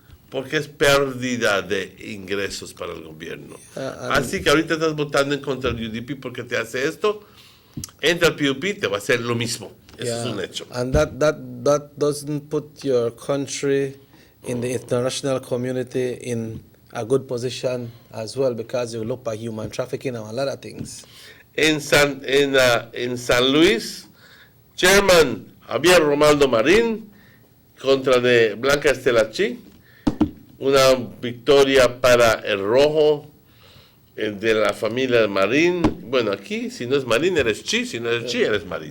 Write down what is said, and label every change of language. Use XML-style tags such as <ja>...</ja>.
<es>Porque es pérdida de ingresos para el gobierno. Así que ahorita estás votando en contra del UDP porque te hace esto. Entra el PUP, te va a hacer lo mismo. Eso es un hecho.</es> <en>And that doesn't put your country in the international community in a good position as well because you look at human trafficking and a lot of things.</en> <es>En San Luis, Chairman Javier Romaldo Marín contra de Blanca Estelachi, una victoria para el rojo de la familia Marín. Bueno, aquí si no es Marín eres Chi, si no eres Chi eres Marín.</es>